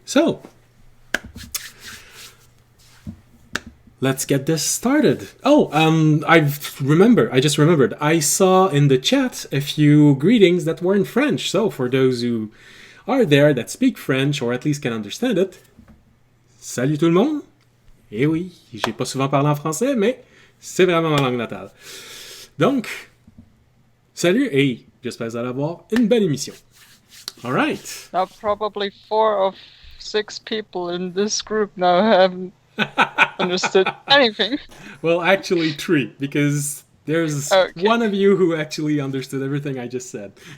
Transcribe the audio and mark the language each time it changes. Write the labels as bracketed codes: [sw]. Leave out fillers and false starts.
[en] So let's get this started. I just remembered. I saw in the chat a few greetings that were in French. So for those who are there that speak French, or at least can understand it, salut tout le monde. [fr] Eh oui, j'ai pas souvent parlé en français, mais c'est vraiment ma langue natale. Donc, salut et j'espère que vous allez avoir une belle émission. [en] All right. Now probably 4 of 6 people in this group now haven't understood anything. Well, actually 3, because there's one of you who actually understood everything I just said.